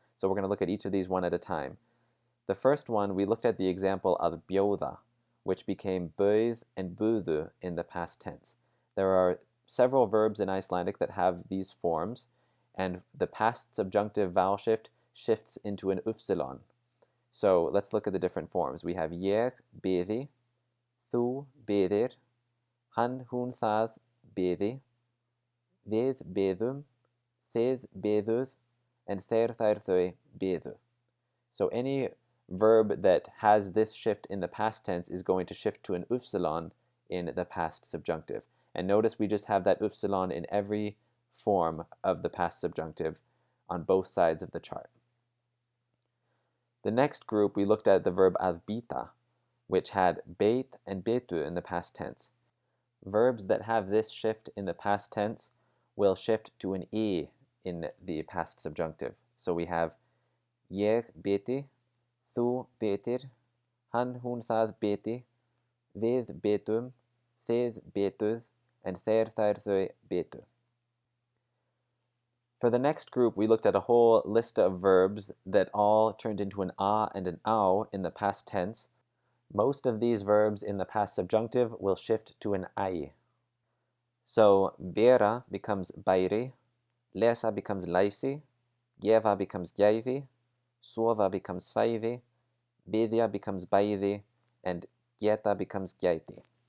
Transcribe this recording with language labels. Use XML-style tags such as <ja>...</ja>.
<en>So we're going to look at each of these one at a time. The first one, we looked at the example að bjóða, which became bauð and buðu in the past tense. There are several verbs in Icelandic that have these forms, and the past subjunctive vowel shift shifts into an upsilon. So let's look at the different forms.</en> <is>We have ég biði, þú biðir, hann, hún, það biði, við biðum, þið biðuð, and þeir, þær, þau biðu.</is> <en>So any verb that has this shift in the past tense is going to shift to an upsilon in the past subjunctive. And notice we just have that upsilon in every form of the past subjunctive on both sides of the chart. The next group, we looked at the verb að bíta, which had beit and betu in the past tense. Verbs that have this shift in the past tense will shift to an e in the past subjunctive.</en> <is>So we have ég biti, þú bitir, hann, hún, það biti, við bitum, þið bituð, and þeir, þær, þau bitu.</is> <en>For the next group, we looked at a whole list of verbs that all turned into an a and an au in the past tense. Most of these verbs in the past subjunctive will shift to an ai. So bera becomes bæri, lesa becomes læsi, gefa becomes gæfi, sofa becomes svæfi, biðja becomes bæði, and geta becomes gæti.</en>